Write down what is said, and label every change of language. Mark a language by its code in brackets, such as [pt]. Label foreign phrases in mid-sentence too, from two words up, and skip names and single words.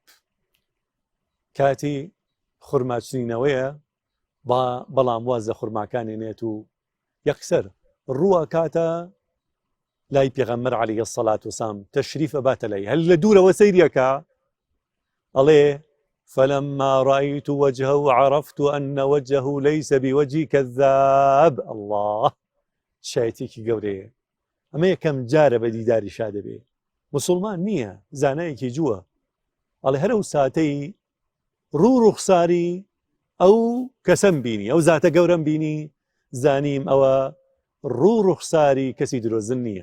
[ckb] کاتی خورماچنینەوەیە، بەڵام وازە خورماکانی نێت و یەکسەر ڕووە کاتە لای پێغەمبەر [ar] عەلەیهی سەڵات وەسەلام [ckb] تەشریف ئەباتە لای، هەر لە دوورەوە سەیریەکە ئەڵێ [ar] فلما رأيت وجهه عرفت أن وجهه ليس بوجه كذاب. الله، [ckb] شایەتێکی گەورەیە. ئەمە یەکەم جارە بە دیداری شا دەبێ. موسڵمان نییە، زانایەکی جووە. ئەڵێ هەر ئەو ساتەی ڕوو ڕوخساری ئەو کەسەم بینی، ئەو زاتە گەورەم بینی، زانیم ئەوە ڕوو ڕوخساری کەسی درۆزن نییە.